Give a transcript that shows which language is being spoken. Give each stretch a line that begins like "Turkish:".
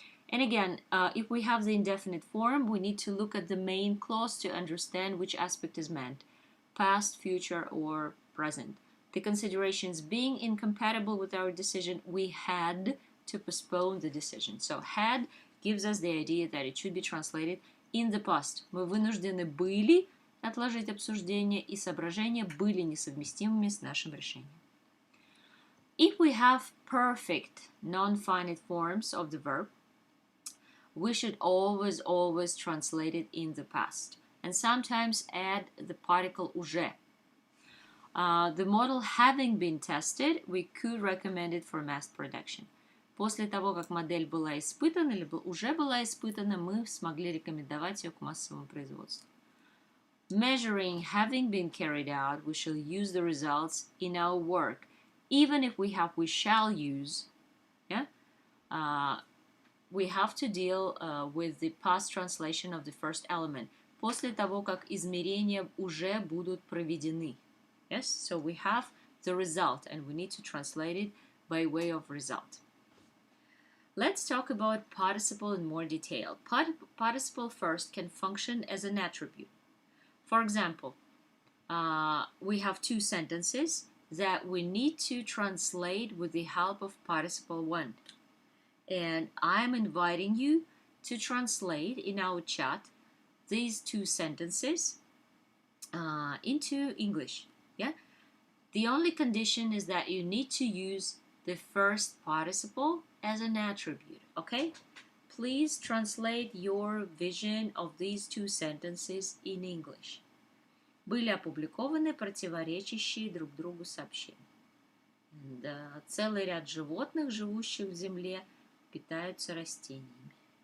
English: And again, if we have the indefinite form, we need to look at the main clause to understand which aspect is meant, past, future, or present. The considerations being incompatible with our decision, we had to postpone the decision. So had gives us the idea that it should be translated in the past.
Russian: Мы вынуждены были отложить обсуждение, и соображения были несовместимыми с нашим решением.
English: If we have perfect non-finite forms of the verb, we should always translate it in the past and sometimes add the particle уже. The model having been tested, we could recommend it for mass production.
Russian: После того, как модель была испытана или уже была испытана, мы смогли рекомендовать ее к массовому производству.
English: Measuring having been carried out, we shall use the results in our work, even if we shall use, yeah? We have to deal with the past translation of the first element.
Russian: После того, как измерения уже будут проведены.
English: Yes, so we have the result and we need to translate it by way of result. Let's talk about participle in more detail. Participle first can function as an attribute. For example, we have two sentences that we need to translate with the help of participle one. And I'm inviting you to translate in our chat these two sentences into English. Yeah? The only condition is that you need to use the first participle as an attribute, okay? Please translate your vision of these two sentences in English.
Russian: Были опубликованы противоречащие друг другу сообщения. Целый ряд животных, живущих в земле, питаются растениями.